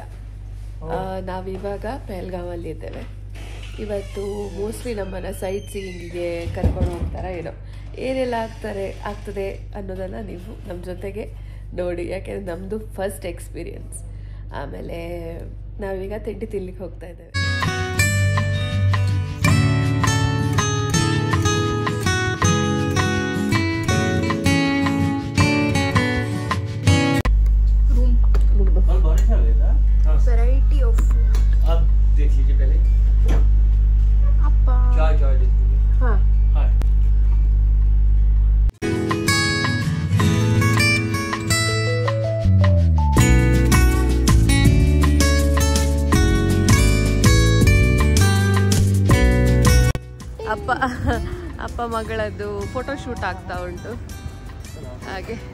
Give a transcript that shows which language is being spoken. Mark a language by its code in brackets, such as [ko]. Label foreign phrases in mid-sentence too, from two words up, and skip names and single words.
[kn] ನಾವಿವಾಗ ಪಹಲ್ಗಾಮಲ್ಲಿ ಇದ್ದೇವೆ. ಇವತ್ತು ಮೋಸ್ಟ್ಲಿ ನಮ್ಮನ್ನು [en] sight seeing [kn] ಕರ್ಕೊಂಡು ಹೋಗ್ತಾರಾ ಏನೋ. ಏನೆಲ್ಲ ಆಗ್ತದೆ ಅನ್ನೋದನ್ನು ನೀವು ನಮ್ಮ ಜೊತೆಗೆ ನೋಡಿ, ಯಾಕೆಂದರೆ ನಮ್ಮದು [en] first experience. [kn] ಆಮೇಲೆ ನಾವೀಗ ತಿಂಡಿ ತಿನ್ಲಿಕ್ಕೆ ಹೋಗ್ತಾ ಇದ್ದೇವೆ. [en] variety of [hi] आप देख लीजिए पहले। [kn] अप्पा [hi] चाय देख लीजिए। हाँ हाँ [kn] ಅಪ್ಪ ಮಗಳದ್ದು [en] photo shoot [kn] ಆಗ್ತಾ ಉಂಟು ಹಾಗೆ.